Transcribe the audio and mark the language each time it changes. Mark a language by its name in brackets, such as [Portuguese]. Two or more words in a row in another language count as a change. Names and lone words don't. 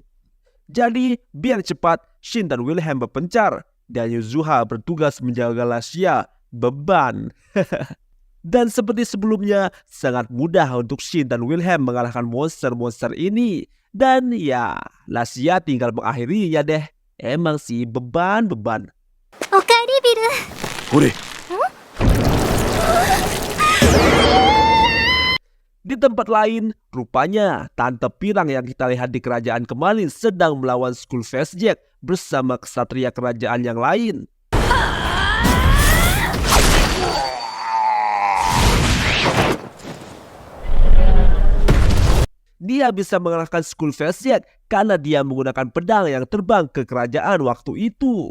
[Indonesian] Jadi biar cepat, Shin dan Wilhelm berpencar, dan Yuzuha bertugas menjaga Lassia, beban. Dan seperti sebelumnya, sangat mudah untuk Shin dan Wilhelm mengalahkan monster-monster ini. Dan ya, Lassia tinggal mengakhirinya deh. Emang sih beban-beban. [Japanese] Okaeri Bill. これ [Indonesian] Di tempat lain, rupanya Tante Pirang yang kita lihat di kerajaan kemarin sedang melawan Skull Face Jack bersama kesatria kerajaan yang lain. Dia bisa mengalahkan Skull Face Jack karena dia menggunakan pedang yang terbang ke kerajaan waktu itu.